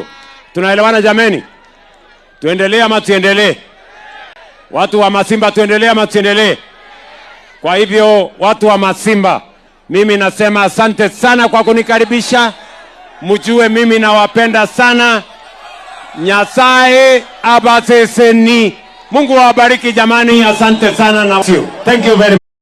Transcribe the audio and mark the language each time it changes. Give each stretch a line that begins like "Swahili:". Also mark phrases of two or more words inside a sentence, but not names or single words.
Swahili: Tunaelewana jameni? Tuendelee ama tuendelee? Watu wa Masimba, tuendelee ama tuendelee? Kwa hivyo watu wa Masimba, mimi nasema asante sana kwa kunikaribisha. Mjue mimi nawapenda sana.
Gusii: Nyasaye abaseseni.
Swahili: Mungu awabariki jamani, asante sana na
English: thank you very much.